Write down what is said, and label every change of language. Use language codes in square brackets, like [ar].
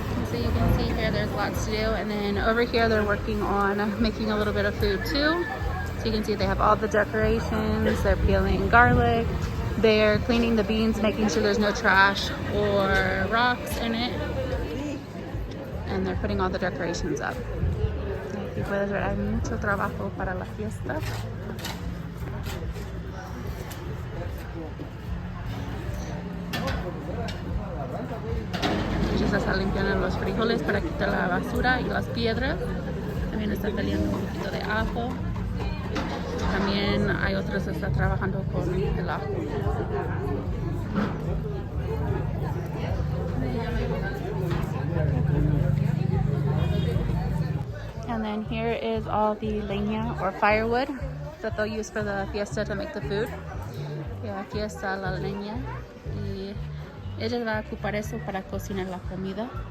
[en] So you can see here there's lots to do, and then over here they're working on making a little bit of food too. So you can see they have all the decorations, they're peeling garlic, they're cleaning the beans, making sure there's no trash or rocks in it, and they're putting all the decorations up. [es] Aquí puedes ver, hay mucho trabajo para la fiesta. Ellos están limpiando los frijoles para quitar la basura y las piedras. También están tallando un poquito de ajo. También hay otros que están trabajando con el ajo. [en] And then here is all the leña or firewood that they'll use for the fiesta to make the food. [es] Y aquí está la leña y ella va a ocupar eso para cocinar la comida.